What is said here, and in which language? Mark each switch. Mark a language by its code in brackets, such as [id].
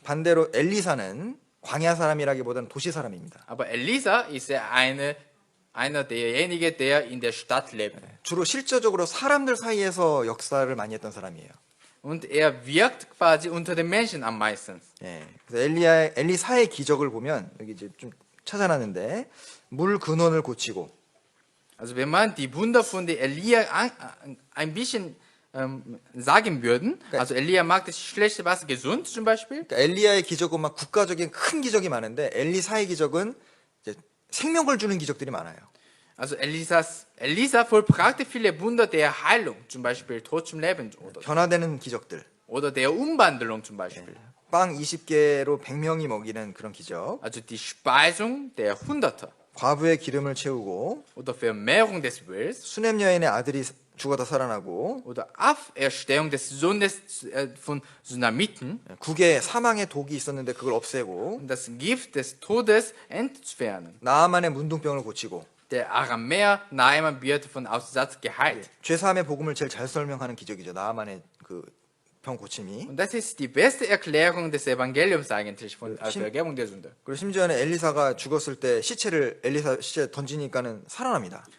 [ko] 반대로 엘리사는 광야 사람이라기보다는 도시 사람입니다. [de] Aber Elisa ist ja einer derjenigen, der in der Stadt lebt. [ko] 주로 실제적으로 사람들 사이에서 역사를 많이 했던 사람이에요. [de] Und er wirkt quasi unter den Menschen am meisten. [ko] 예, 그래서 엘리사의 기적을 보면 여기 이제 좀 찾아놨는데 물 근원을 고치고, [de] Also wenn man die Wunder von der Elia ein bisschen sagen würden, also Elia macht das schlechte Wasser gesund zum Beispiel. [ko] 그러니까 엘리야의 기적은 막 국가적인 큰 기적이 많은데 엘리사의 기적은 이제 생명을 주는 기적들이 많아요. [de] Also Elisa vollbrachte viele Wunder der Heilung, zum Beispiel Tod zum Leben [ko] 변화되는 기적들. [de] oder der Umwandlung zum Beispiel. [ko] 빵 20개로 100명이 먹이는 그런 기적. [de] Also die Speisung der Hunderte [ko] 과부의 기름을 채우고 [de] oder Vermehrung des Wills [ko] 수냄 여인의 아들이 죽어다 살아나고 [de] oder Auferstehung des Sohnes von Sunamiten [ko] 국에 사망의 독이 있었는데 그걸 없애고 [de] und das Gift des Todes entfernen. [ko] 나아만의 문둥병을 고치고 [de] Der Aramäer Naaman wird von Aussatz geheilt. [ko] 죄사함의 복음을 제일 잘 설명하는 기적이죠. 나아만의 그 병 고침이. [de] Und das ist die beste Erklärung des Evangeliums eigentlich von Vergebung der Sünde. [ko] 그리고 심지어는 엘리사가 죽었을 때 시체를 엘리사 시체 던지니까는 살아납니다.